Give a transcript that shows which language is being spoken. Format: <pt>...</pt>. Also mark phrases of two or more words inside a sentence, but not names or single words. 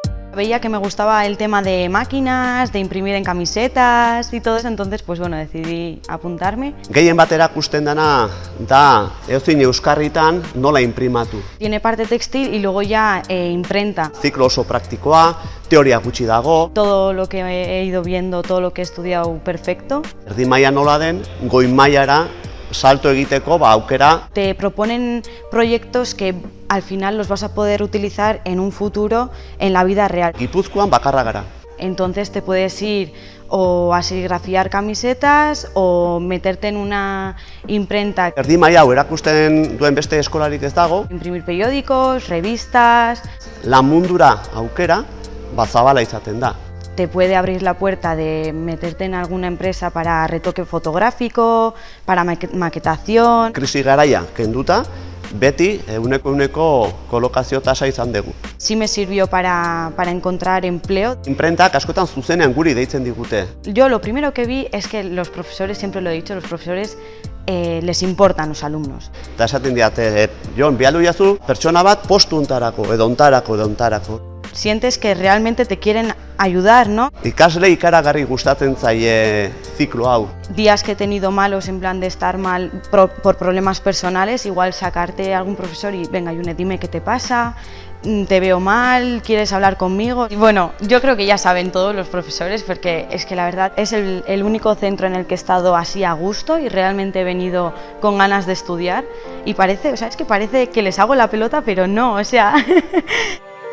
<es>Veía que me gustaba el tema de máquinas, de imprimir en camisetas y todo eso, entonces pues bueno, decidí apuntarme.</es> <eu>Gehien bat erakusten dena da edozein euskarritan nola inprimatu.</eu> <es>Tiene parte textil y luego ya imprenta.</es> <eu>Ziklo oso praktikoa, teoria gutxi dago.</eu> <es>Todo lo que he ido viendo, todo lo que he estudiado perfecto.</es> <eu>Erdi maila nola den, goi mailara salto egiteko aukera.</eu> <es>Te proponen proyectos que al final los vas a poder utilizar en un futuro en la vida real.</es> <eu>Gipuzkoan bakarra gara.</eu> <es>Entonces te puedes ir o a serigrafiar camisetas o meterte en una imprenta.</es> <eu>Erdi maila hau erakusten duen beste eskolarik ez dago.</eu> <es>Imprimir periódicos, revistas.</es> <eu>Lan mundura aukera zabala izaten da.</eu> <es>Te puede abrir la puerta de meterte en alguna empresa para retoque fotográfico, para maquetación.</es> <eu>Krisi garaia kenduta, beti ehuneko kolokazio tasa izan dugu.</eu> <es>Sí me sirvió para encontrar empleo.</es> <eu>Imprentak askotan zuzenean guri deitzen digute.</eu> <es>Yo lo primero que vi es que los profesores, siempre lo he dicho, los profesores les importan los alumnos.</es> <eu>Eta esaten diate, Jon, bialdu jazu pertsona bat postu ontarako, edo ontarako.</eu> <es>Sientes que realmente te quieren ayudar, ¿no?</es> <eu>Ikasle ikaragarri gustatzen zaie ziklo hau.</eu> <es>Días que he tenido malos, en plan de estar mal por problemas personales, igual sacarte a algún profesor y venga, Yune, dime qué te pasa, te veo mal, quieres hablar conmigo. Y bueno, yo creo que ya saben todos los profesores, porque es que la verdad es el único centro en el que he estado así a gusto y realmente he venido con ganas de estudiar y parece, o sea, es que parece que les hago la pelota, pero no, o sea...</es>